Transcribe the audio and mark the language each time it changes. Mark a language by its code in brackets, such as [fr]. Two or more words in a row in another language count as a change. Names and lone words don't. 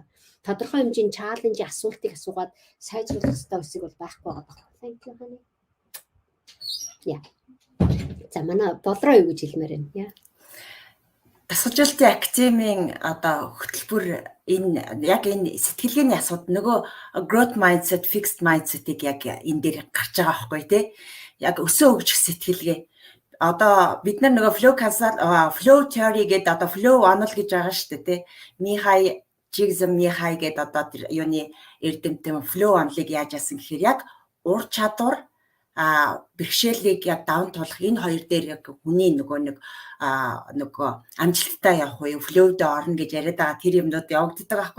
[mn] Тодорхой хэмжээний чаленжийн асуултыг асуугаад сайжруулах хэрэгтэй үсэг бол байхгүй байгаа. Яа. За манай болроо юу гэж хэлмээр байна. Яа. Дасгалжуулалтын академийн одоо хөтөлбөр энэ сэтгэлгээний асуудал нөгөө [en] growth mindset, fixed mindset- [mn] ийг яг энэ дээр гарч байгаа байхгүй тий. Яг өсөө хөгжих сэтгэлгээ. Одоо бид нар нөгөө [en] flow theory [mn] гэдэг одоо flow онол гэж байгаа шүү дээ тий. Михай гэдэг одоо юуны эрдэмтэн flow онолыг яаж яасан гэхээр яг ур чадвар бэрхшээлийг яг даван туулах энэ хоёр дээр яг хүний нөгөө амжилттай явах уу флоуд орно гэж яриад байгаа тэр юмнууд явагддаг байхгүй.